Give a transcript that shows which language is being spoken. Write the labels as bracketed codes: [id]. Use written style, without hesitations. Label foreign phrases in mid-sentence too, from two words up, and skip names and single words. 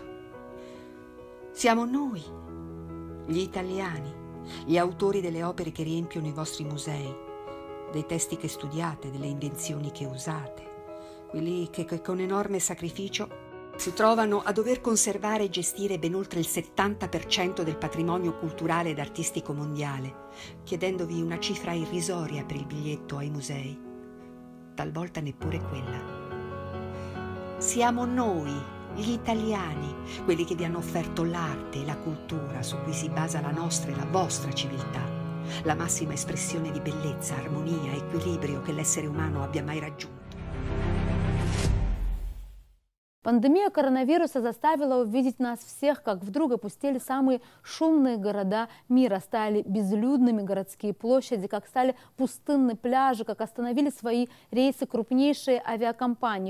[it] Siamo noi, gli italiani, gli autori delle opere che riempiono i vostri musei, dei testi che studiate, delle invenzioni che usate, quelli che con enorme sacrificio si trovano a dover conservare e gestire ben oltre il 70% del patrimonio culturale ed artistico mondiale, chiedendovi una cifra irrisoria per il biglietto ai musei, talvolta neppure quella. Siamo noi, gli italiani, quelli che vi hanno offerto l'arte e la cultura su cui si basa la nostra e la vostra civiltà, la massima espressione di bellezza, armonia, equilibrio che l'essere umano abbia mai raggiunto. [ru] Пандемия коронавируса заставила увидеть нас всех, как вдруг опустили самые шумные города мира, стали безлюдными городские площади, как стали пустынны пляжи, как остановили свои рейсы крупнейшие авиакомпании.